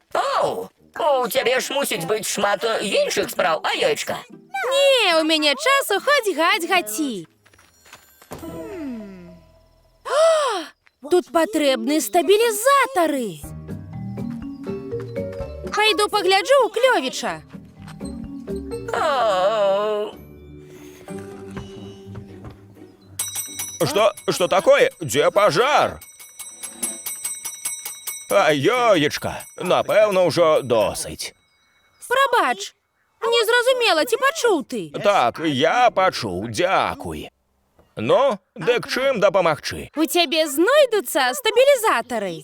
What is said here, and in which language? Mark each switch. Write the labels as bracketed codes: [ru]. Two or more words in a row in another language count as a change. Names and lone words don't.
[be] Оу, у цябе ж мусіць быць шмат іншых спраў, Аёечка. Не, у мяне часу хоць гаць гаці. Тут патрэбны стабілізатары. Пайду пагляджу ў Клёвіча. Оу. [ru] Что такое? Где пожар? [be] А, ёечка, напэўна, ўжо досыць. Прабач. Незразумела, ці пачуў ты? Так, я пачуў, дзякуй. Ну, дык чым дапамагчы? У цябе знойдуцца стабілізатары.